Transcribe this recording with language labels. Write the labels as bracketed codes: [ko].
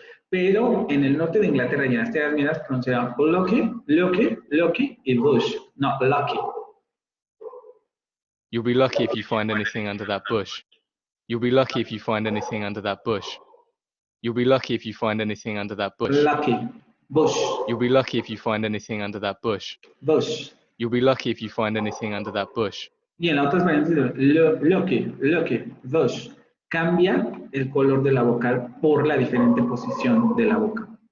[es] Pero en el norte de Inglaterra y en las tierras medias pronunciarían lucky y bush, no lucky. [en] You'll be lucky if you find anything under that bush. You'll be lucky if you find anything under that bush. You'll be lucky if you find anything under that bush. Lucky, bush. You'll be lucky if you find anything under that bush. Bush. You'll be lucky if you find anything under that bush. [es] Y en las otras variantes lucky, bush. Cambia el color de la vocal por la diferente posición de la boca.